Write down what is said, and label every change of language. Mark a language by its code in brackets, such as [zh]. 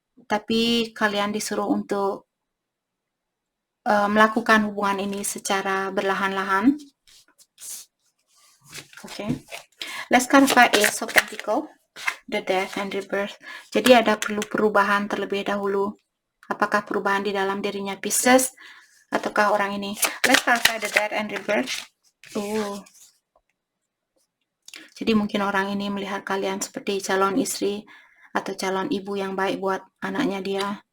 [id] Tapi kalian disuruh untuk melakukan hubungan ini secara berlahan-lahan. Oke. [en] Let's clarify Ace of Pentacles, the Death and Rebirth. [id] Jadi ada perlu perubahan terlebih dahulu. Apakah perubahan di dalam dirinya Pisces ataukah orang ini? [en] Let's clarify the Death and Rebirth. [id] Jadi mungkin orang ini melihat kalian seperti calon istri atau calon ibu yang baik buat anaknya dia.